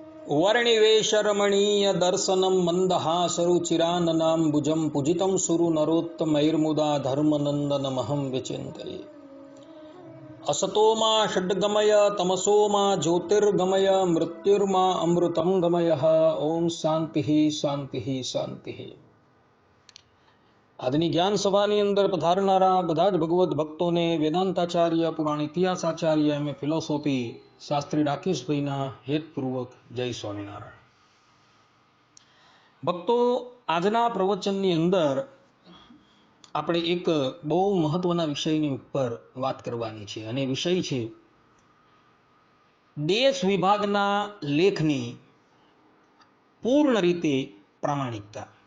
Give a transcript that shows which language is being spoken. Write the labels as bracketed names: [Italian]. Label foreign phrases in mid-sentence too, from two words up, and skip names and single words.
[Sanskrit] वर्णिवेशरमणीय दर्शनं मन्दहासरुचिराननाम्बुजं पूजितं सुरनरोत्तमैर्मुदा धर्मनन्दनमहं विचिन्तये। असतो मा षड्गमय तमसो मा ज्योतिर्गमय मृत्युर्मा अमृतं गमयः। ओम शांति शांति शांति। [Gujarati] આજની જ્ઞાન સભાની અંદર પધારનારા બધા જ ભગવત ભક્તોને વેદાંતાચાર્ય પુરાણ ઇતિહાસાચાર્ય એમ ફિલોસોફી શાસ્ત્રી રાકેશભાઈના હેતપૂર્વક જય સ્વામિનારાયણ। ભક્તો, આજના પ્રવચનની અંદર આપણે એક બહુ મહત્વના વિષયની ઉપર વાત કરવાની છે અને વિષય છે દેશ વિભાગના લેખની પૂર્ણ રીતે પ્રામાણિકતા।